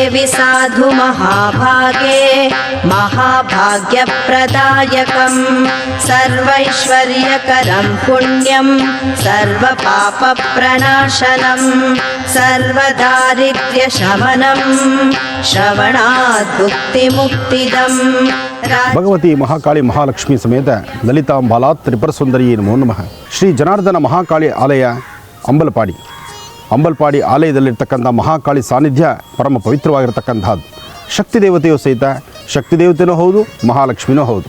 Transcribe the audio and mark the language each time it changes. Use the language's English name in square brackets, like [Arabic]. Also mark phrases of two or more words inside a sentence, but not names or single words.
[Sanskrit] साधु महाभागे महाभाग्यप्रदायकं सर्वैश्वर्यकरं पुण्यं सर्वपापप्रणाशनं सर्वदारिद्र्यशमनं श्रवणात् भुक्तिमुक्तिदम् ಭಗವತಿ ಮಹಾಕಾಳಿ ಮಹಾಲಕ್ಷ್ಮಿ ಸಮೇತ ಲಲಿತಾಂಬಾಲಾತ್ ತ್ರಿಪುರ ಸುಂದರಿ ನಮೋ ನಮಃ. [Kannada] ಶ್ರೀ ಜನಾರ್ದನ ಮಹಾಕಾಳಿ ಆಲಯ ಅಂಬಲ್ಪಾಡಿ ಆಲಯದಲ್ಲಿರ್ತಕ್ಕಂಥ ಮಹಾಕಾಳಿ ಸಾನ್ನಿಧ್ಯ ಪರಮ ಪವಿತ್ರವಾಗಿರ್ತಕ್ಕಂಥದ್ದು. ಶಕ್ತಿ ದೇವತೆಯೂ ಸಹಿತ ಶಕ್ತಿ ದೇವತೆಯೂ ಹೌದು, ಮಹಾಲಕ್ಷ್ಮಿನೂ ಹೌದು.